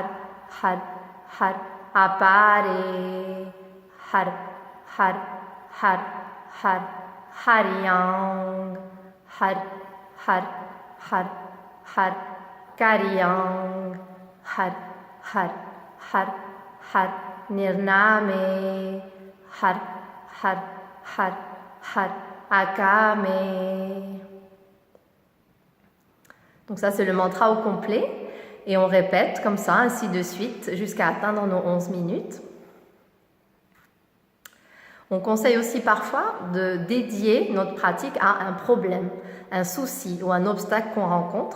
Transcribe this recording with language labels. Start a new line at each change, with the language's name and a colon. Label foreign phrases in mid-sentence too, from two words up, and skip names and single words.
Punjabi: ਹਰ, ਹਰ, ਅਪਾਰੇ, ਹਰ, ਹਰ, ਹਰ, ਹਰ, ਹਰਿਅੰ, ਹਰ, ਹਰ, ਹਰ, ਹਰ, ਕਰਿਅੰ, ਹਰ, ਹਰ, ਹਰ, ਹਰ, ਨਿਰਨਾਮੇ, ਹਰ, ਹਰ, ਹਰ, ਹਰ, ਅਕਾਮੇ.
French: Donc ça c'est le mantra au complet et on répète comme ça, ainsi de suite, jusqu'à atteindre nos 11 minutes. On conseille aussi parfois de dédier notre pratique à un problème, un souci ou un obstacle qu'on rencontre.